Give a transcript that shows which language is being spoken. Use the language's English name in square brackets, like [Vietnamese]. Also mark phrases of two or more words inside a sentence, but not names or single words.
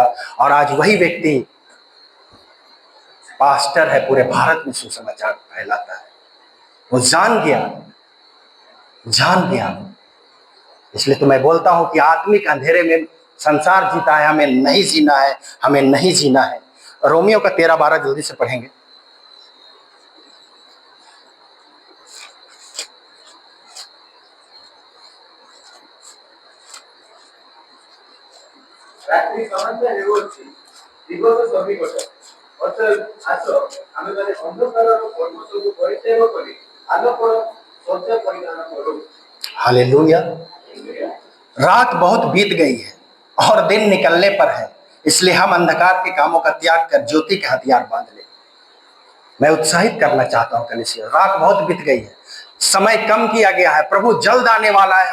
[Hindi] और आज वही व्यक्ति पास्टर है, पूरे भारत में सुसमाचार फैलाता है। वो जान गया। इसलिए तो मैं बोलता हूं कि आत्मिक अंधेरे में संसार जीता है, हमें नहीं जीना है, हमें नहीं जीना है। रोमियो का 13:12 जल्दी से पढ़ेंगे। [Odia] ରାତ୍ରି ସମାଚାର ହେଉଅଛି, ଦିବସ ସମିକଟ। ଅତଏବ ଆସ, ଆମେମାନେ ଅନ୍ଧକାରର କର୍ମ ସବୁ ପରିତ୍ୟାଗ କରି ଆଲୋକର ସଜ୍ଜା ପରିଧାନ କରୁ। [Hindi] हालेलुया। रात बहुत बीत गई है, और दिन निकलने पर है, इसलिए हम अंधकार के कामों का त्याग कर ज्योति के हथियार बांध ले। मैं उत्साहित करना चाहता हूं कलीसिया, रात बहुत बीत गई है, समय कम किया गया है, प्रभु जल्द आने वाला है।